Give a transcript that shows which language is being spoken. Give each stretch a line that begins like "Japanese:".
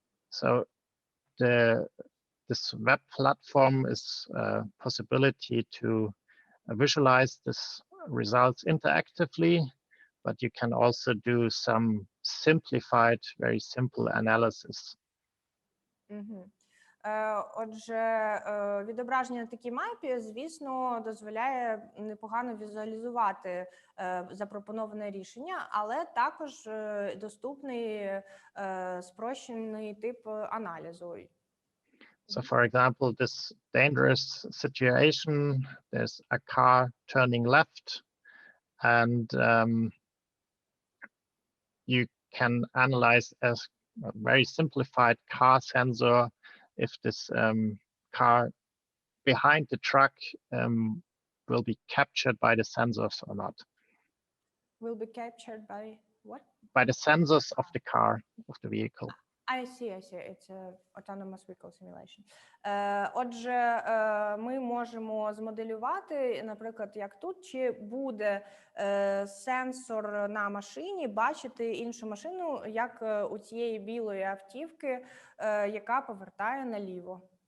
English: So this web platform is a possibility to visualize this results interactively, but you can also do some simplified, very simple analysis.
Ukrainian: Отже, відображення на такій мапі, звісно, дозволяє непогано візуалізувати запропоноване рішення, але також доступний спрощений тип аналізу.
English: So, for example, this dangerous situation, there's a car turning left, and you can analyze as a very simplified car sensor if this car behind the truck will be captured by the sensors or not. Will be captured by what? By the sensors of the car, of the vehicle. I see. It's a autonomous vehicle simulation.
Ukrainian: Отже, ми можемо змоделювати, наприклад, як тут, чи буде сенсор на машині бачити іншу машину, як у цієї білої автівки, яка повертає наліво.